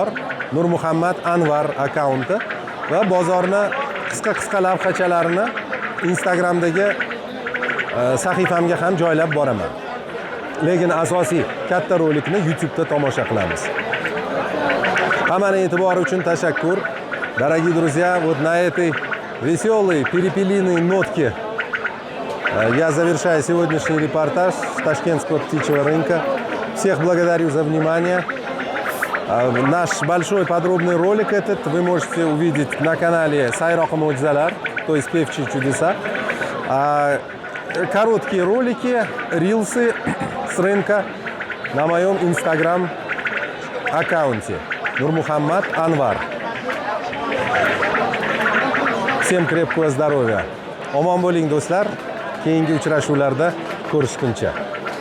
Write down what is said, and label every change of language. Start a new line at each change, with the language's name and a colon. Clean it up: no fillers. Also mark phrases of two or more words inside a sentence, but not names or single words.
Uzbek: Nurmuhammad Anvar akkaunti va bozorni qisqa lavhachalarini Instagramdagi sahifamga ham joylab boraman. Lekin asosiy katta rolikni YouTube'da tomosha qilamiz. Hammaning e'tibori uchun tashakkur.
Russian: Дорогие друзья, вот на этой веселой перепелиной нотке я завершаю сегодняшний репортаж с Ташкентского птичьего рынка. Всех благодарю за внимание. Наш большой подробный ролик этот вы можете увидеть на канале Сайроқи Мо'jizalar, то есть певчие чудеса. Короткие ролики, рилсы с рынка на моем инстаграм аккаунте Нурмухаммад Анвар. Всем крепкого здоровья.
Uzbek: Omon bo'ling do'stlar. Keyingi uchrashuvlarda ko'rishguncha.